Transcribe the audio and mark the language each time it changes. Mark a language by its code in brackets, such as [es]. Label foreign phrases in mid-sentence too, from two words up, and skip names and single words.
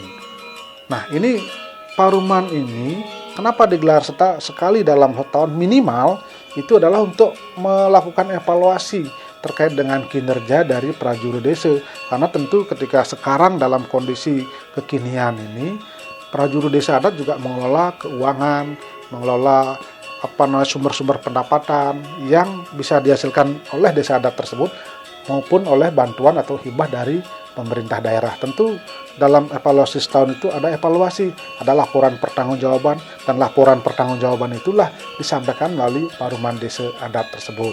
[id] Nah, ini Paruman ini kenapa digelar sekali dalam setahun minimal? Itu adalah untuk melakukan evaluasi terkait dengan kinerja dari prajuru desa. Karena tentu ketika sekarang dalam kondisi kekinian ini, prajuru desa adat juga mengelola keuangan, mengelola sumber-sumber pendapatan yang bisa dihasilkan oleh desa adat tersebut maupun oleh bantuan atau hibah dari pemerintah daerah. Tentu dalam evaluasi setahun itu ada evaluasi, ada laporan pertanggungjawaban, dan laporan pertanggungjawaban itulah disampaikan melalui Paruman Desa Adat tersebut.